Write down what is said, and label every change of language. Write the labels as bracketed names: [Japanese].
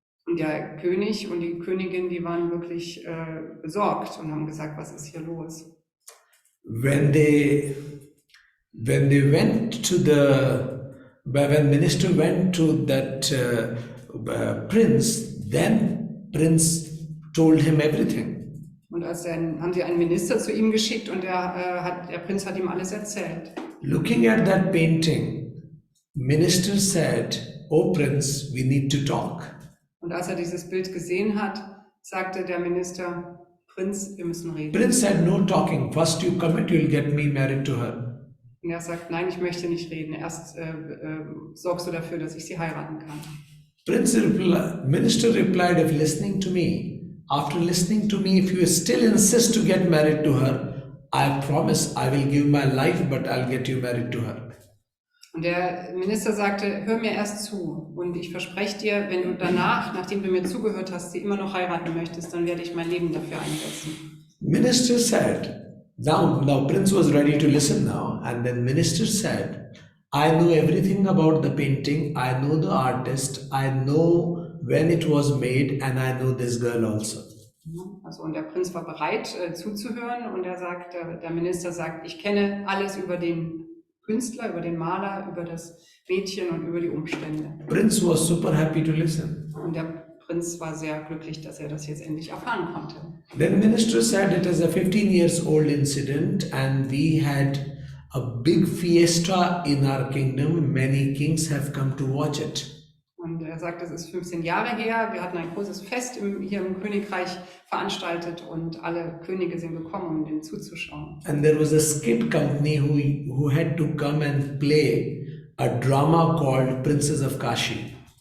[German] Und der König und die Königin, die waren wirklich besorgt und haben gesagt, was ist hier los? [English] When minister went to that prince, then prince told him everything. [German] Und haben sie einen Minister zu ihm geschickt und der Prinz hat ihm alles erzählt. [English] Looking at that painting, minister said, "Oh Prince, we need to talk." [German] Und als er dieses Bild gesehen hat, sagte der Minister, Prinz, wir müssen reden. [English] Prince said, "No talking. First you commit, you'll get me married to her." [German] Und er sagt, nein, ich möchte nicht reden. Erst sorgst du dafür, dass ich sie heiraten kann. [English] Minister replied, "If listening to me, after listening to me, if you still insist to get married to her, I promise I will give my life, but I'll get you married to her." [German] Und der Minister sagte, hör mir erst zu und ich verspreche dir, wenn du danach, nachdem du mir zugehört hast, sie immer noch heiraten möchtest, dann werde ich mein Leben dafür einsetzen. [English] Minister said, now Prince was ready to listen now, and then minister said, "I know everything about the painting, I know the artist, I know when it was made, and I know this girl also." [German] Also, und der Prinz war bereit zuzuhören und der Minister sagt, ich kenne alles über den Künstler, über den Maler, über das Mädchen und über die Umstände. [English] Prince was super happy to listen. [German] Und der Prinz war sehr glücklich, dass er das jetzt endlich erfahren konnte. [English] Then minister said it is a 15 years old incident and we had a big fiesta in our kingdom. Many kings have come to watch it. [German] Und er sagt, es ist 15 Jahre her, wir hatten ein großes Fest hier im Königreich veranstaltet und alle Könige sind gekommen, um dem zuzuschauen. [English] And there was a skit company who had to come and play a drama called Princess of Kashi.